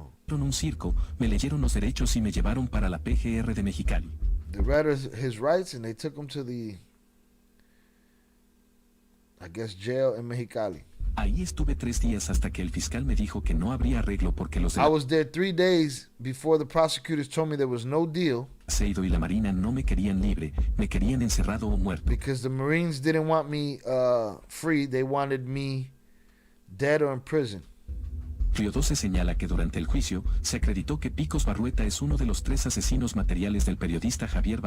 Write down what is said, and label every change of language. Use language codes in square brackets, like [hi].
[es] Un circo, me leyeron los derechos y me llevaron para la PGR de Mexicali. [en] They read his rights and they took him to the, I guess, jail in Mexicali. [es] Ahí estuve 3 días hasta que el fiscal me dijo que no habría arreglo porque los [en] I was there 3 days before the prosecutors told me there was no deal. [es] Aceido y la Marina no me querían libre, me querían encerrado o muerto. [en] Because the Marines didn't want me free, they wanted me dead or in prison. [es] Río 12 señala que durante el juicio se acreditó que Picos Barrueta es uno de los 3 asesinos materiales del periodista Javier